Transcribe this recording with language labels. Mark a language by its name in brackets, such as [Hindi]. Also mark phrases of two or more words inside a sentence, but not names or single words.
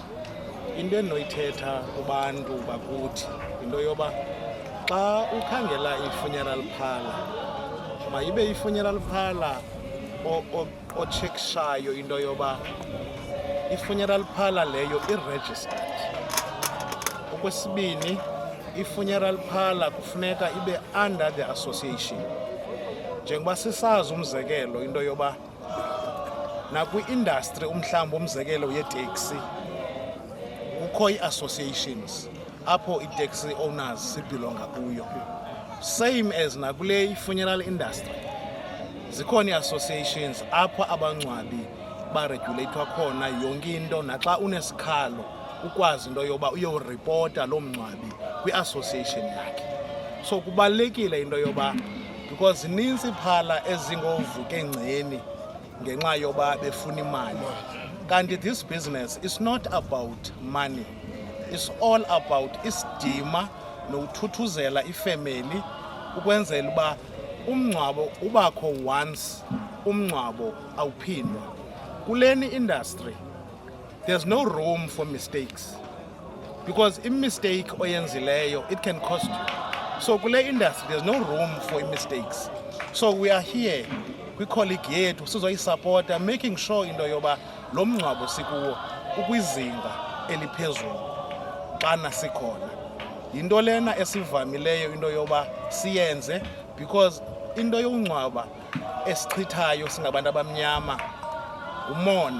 [Xhosa] Into endinoyithetha kubantu bakuthi into yoba xa ukhangela i-funeral parlour mayibe i-funeral parlour otshekishayo into yoba i-funeral parlour leyo i-registered. Okwesibini i-funeral parlour kufuneka ibe [English] under the association. [Xhosa] Njengoba sisazi umzekelo into yoba nakwi-industry umhlawumbi umzekelo yeteksi kukho ii-associations apho ii- [English] taxi owners [Xhosa] sibhilonga kuyo, [English] same as [Xhosa] nakule i-funeral industry. zikhona ii-associations apha abangcwabi baregulathwa khona yonke into, naxa unesikhalo ukwazi into yoba uyoripota loo mngcwabi kwi-association yakhe. So kubalulekile into yoba because zinintsi phala ezingoovukeengceni ngenxa yoba befuna imali. Kanti [English] this business is not about money, it's all about [Xhosa] isidima nokuthuthuzela ifemeli ukwenzela uba umngcwabo ubakho once, umngcwabo awuphindwa. [English] Kuleni industry there's no room for mistakes, because [Xhosa] i-mistake oyenzileyo [English] it can cost you. So kule industry there's no room for mistakes. So we are here [Xhosa] kwi-colleague yethu sizoyisapota, [English] making sure [Xhosa] into yoba lo mngcwabo sikuwo ukwizinga eliphezulu xana sikhona. Yinto lena esivamileyo into yoba siyenze, because into yokungcwaba esichithayo singabantu abamnyama umona.